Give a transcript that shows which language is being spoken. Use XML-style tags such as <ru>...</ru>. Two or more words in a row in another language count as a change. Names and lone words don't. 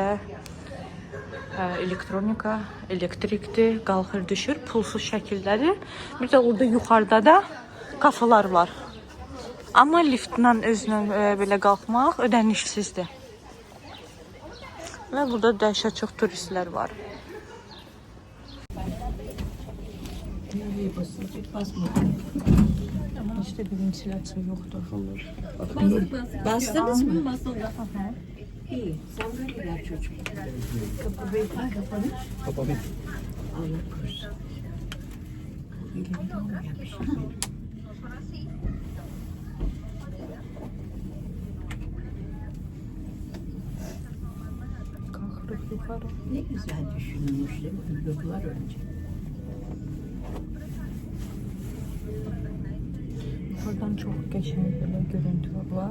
<az>Elektronika, elektrikdir, qalxır, düşür, pulsuz şəkildədir. Bir də orada yuxarıda da kafelar var. Amma liftlə özünə belə qalxmaq ödənişsizdir. Və burada dəhşət çox turistlər var.</az> <tr>Ama işte bir ventilasyon yoktur. Bastınız mı? Basıldı. İyi. Sen böyle gel çocuk. Kapı beyler kapanır. Kapalı. Allah korusun. Elimden mi gelmiş? Kalkırıp yukarı. Ne güzel düşünülmüş değil mi? Yıllar önce.</tr> <az>Buradan çok qəşəng belə görüntü var.</az>